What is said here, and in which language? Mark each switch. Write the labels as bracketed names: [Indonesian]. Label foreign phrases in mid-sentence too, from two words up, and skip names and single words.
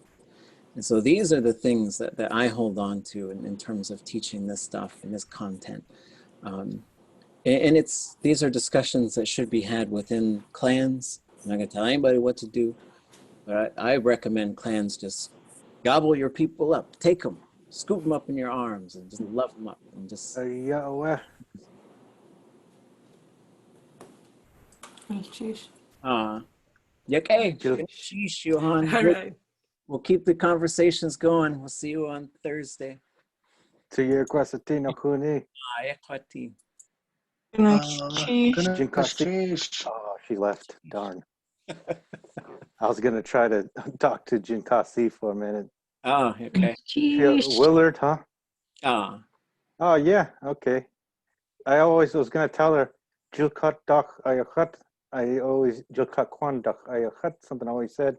[English] And so these are the things that I hold on to in terms of teaching this stuff and this content. And these are discussions that should be had within clans. I'm not gonna tell anybody what to do, but I recommend clans just gobble your people up, take them, scoop them up in your arms and just love them up and just. [Tlingit] Xíxchʼ. [English] Okay, Xíxchʼ, Johan. All right. We'll keep the conversations going. We'll see you on Thursday. [Tlingit] Tuyir kwasatino kuni. Xíxchʼ. [English] Oh, she left. Darn. I was gonna try to talk to Jinkasi for a minute. Oh, okay. Willard, huh? Oh, yeah, okay. I always was gonna tell her [Tlingit] Jilkat dak ayakhat. [English] I always [Tlingit] Jilkat kwan dak ayakhat, [English] something I always said.